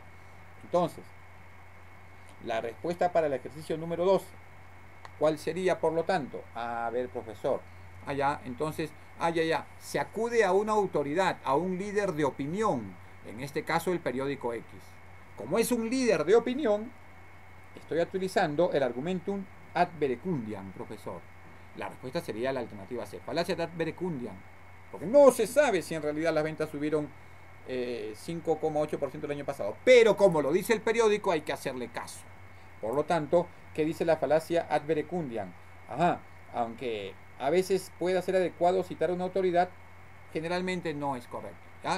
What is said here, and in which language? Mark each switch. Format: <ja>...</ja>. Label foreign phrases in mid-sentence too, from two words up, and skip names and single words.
<es>Entonces, la respuesta para el ejercicio número 12, ¿cuál sería, por lo tanto? A ver, profesor. Allá, entonces, se acude a una autoridad, a un líder de opinión, en este caso el periódico X. Como es un líder de opinión, estoy utilizando el</es> <la>argumentum ad verecundiam,</la> <es>profesor. La respuesta sería la alternativa C, falacia</es> <la>ad verecundiam,</la> <es>porque no se sabe si en realidad las ventas subieron 5,8% el año pasado, pero como lo dice el periódico hay que hacerle caso. Por lo tanto, ¿qué dice la falacia</es> <la>ad verecundiam?</la> <es>Aunque a veces pueda ser adecuado citar a una autoridad, generalmente no es correcto, ¿ya?</es>